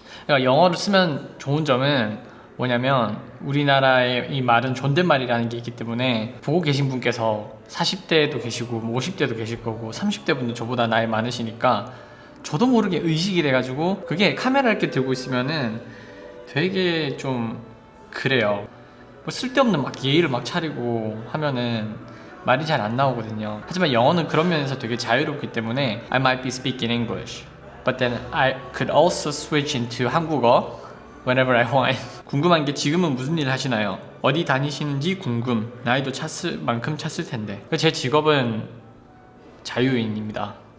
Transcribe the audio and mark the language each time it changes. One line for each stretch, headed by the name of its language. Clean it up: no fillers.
Korean: 그러니까 영어를 쓰면 좋은 점은 뭐냐면 우리나라의 이 말은 존댓말이라는 게 있기 때문에 보고 계신 분께서 40대도 계시고 50대도 계실 거고 30대 분도 저보다 나이 많으시니까 저도 모르게 의식이 돼가지고 그게 카메라 이렇게 들고 있으면은 되게 좀 그래요. 뭐 쓸데없는 막 예의를 막 차리고 하면은 말이 잘 안 나오거든요. 하지만 영어는 그런 면에서 되게 자유롭기 때문에
English: I might be speaking English, but then I could also switch into 한국어 whenever I want.
Korean: 궁금한 게 지금은 무슨 일 하시나요? 어디 다니시는지 궁금. 나이도 찼을 만큼 찼을 텐데. 제 직업은 자유인입니다.